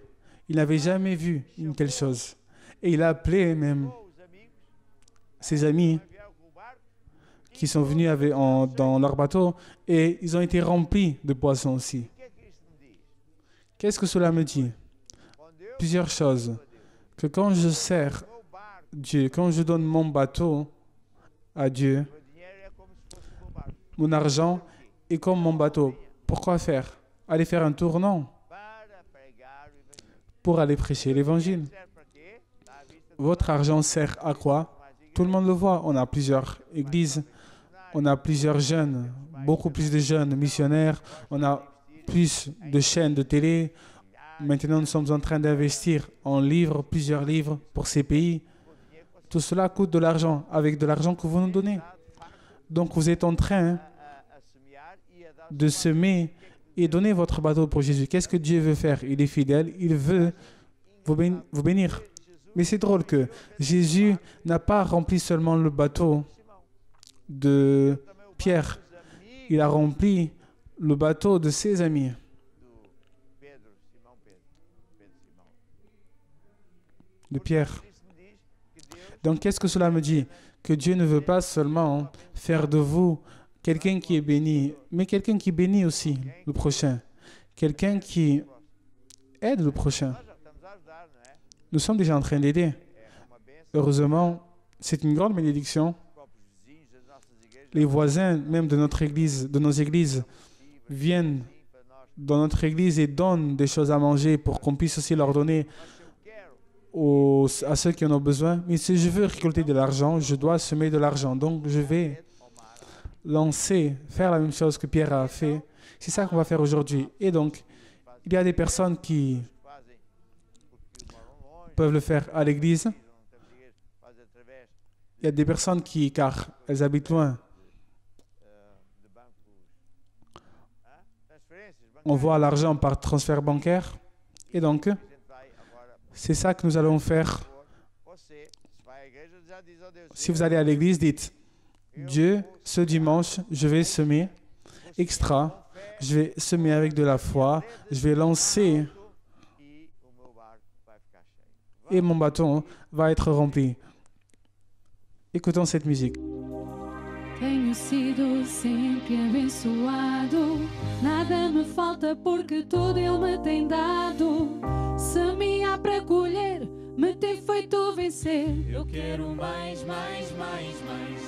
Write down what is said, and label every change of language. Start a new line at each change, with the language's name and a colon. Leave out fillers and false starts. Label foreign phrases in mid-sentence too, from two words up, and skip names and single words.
French: Il n'avait jamais vu une telle chose. Et il a appelé même
Portuguese: os amigos
French: ses amis
Portuguese: vieram com o barco.
French: qui sont venus dans leur bateau et ils ont été remplis de poissons aussi.
Portuguese: O que é que isto me diz?
French: Qu'est-ce que cela me dit?
Portuguese: Quando eu
French: Plusieurs choses. Que quand je sers
Portuguese: meu barco,
French: Dieu, quand je donne mon bateau à Dieu,
Portuguese: meu dinheiro é como se fosse o meu barco.
French: mon argent est comme mon bateau. Pourquoi faire? Aller faire un tour? Non.
Portuguese: Para pregar o evangelho.
French: Pour aller prêcher l'évangile.
Portuguese: Serve para quê? Está à vista do
French: Votre argent sert à quoi? mais Tout le monde le voit. On a plusieurs églises, on a plusieurs jeunes, beaucoup plus de jeunes missionnaires, on a plus de chaînes de télé. Maintenant, nous sommes en train d'investir en livres, plusieurs livres pour ces pays. Tout cela coûte de l'argent, avec de l'argent que vous nous donnez. Donc, vous êtes en train
Portuguese: a semear e a dar
French: de semer et donner votre bateau pour Jésus. Qu'est-ce que Dieu veut faire? Il est fidèle, il veut vous bénir. Mais c'est drôle que Jésus n'a pas rempli seulement le bateau de Pierre, il a rempli le bateau de ses amis.
Portuguese: do Pedro, Simão Pedro. Pedro Simão.
French: De Pierre.
Portuguese: Isso me diz que Deus
French: Donc qu'est-ce que cela me dit? Que Dieu ne veut pas seulement faire de vous quelqu'un qui est béni, mais quelqu'un qui bénit aussi le prochain. Quelqu'un qui aide le prochain.
Portuguese: nós já estamos a ajudar, não é?
French: Nous sommes déjà en train d'aider.
Portuguese: É uma bênção.
French: Heureusement, c'est une grande bénédiction.
Portuguese: Os próprios vizinhos das nossas igrejas
French: Les voisins, même de notre église, de nos églises, viennent
Portuguese: para nós.
French: dans notre église et donnent des choses à manger pour qu'on puisse aussi leur donner
Portuguese: Mas se eu quero
French: à ceux qui en ont besoin. Mais si je veux récolter de l'argent, je dois semer de l'argent. Donc je vais
Portuguese: ao mar,
French: lancer, faire la même chose que Pierre a fait. C'est ça qu'on va faire aujourd'hui. Et donc, il y a des personnes qui
Portuguese: fazem porque moram longe,
French: peuvent le faire à l'église.
Portuguese: não temos igreja, fazem através
French: Il y a des personnes qui, car elles habitent loin,
Portuguese: de bancos, transferências
French: on voit l'argent par transfert bancaire. Et donc,
Portuguese: A gente vai agora,
French: c'est ça que nous allons faire.
Portuguese: você, se vai à igreja, já diz ao Deus,
French: Si vous allez à l'église, dites, Dieu, ce dimanche, je vais semer extra. Je vais semer avec de la foi. Je vais lancer
Portuguese: e o meu barco vai ficar cheio.
French: et mon bâton va être rempli. Écoutons cette musique.
Portuguese: Tenho sido sempre abençoado, nada me falta porque tudo Ele me tem dado. Semear para colher, me tem feito vencer. Eu quero mais, mais, mais, mais.